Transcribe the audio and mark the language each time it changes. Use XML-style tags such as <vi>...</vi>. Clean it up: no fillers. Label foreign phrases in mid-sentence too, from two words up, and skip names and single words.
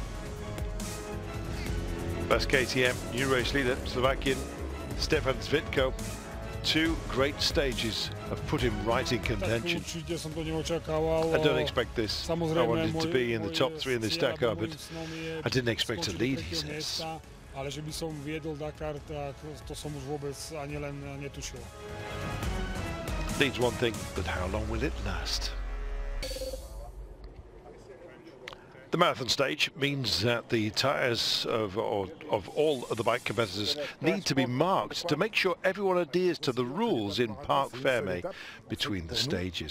<en>Best KTM, new race leader, Slovakian Stefan Zvitko. Two great stages have put him right in contention. I don't expect this. I wanted to be in the top 3 in this Dakar, but I didn't expect to lead, he says.</en> <sk>Ale že by som viedol Dakar, tak to som už vôbec ani len netušil.</sk> <en>Leads one thing, but how long will it last? The marathon stage means that the tyres of all of the bike competitors need to be marked to make sure everyone adheres to the rules in Parc Fermé between the stages.</en>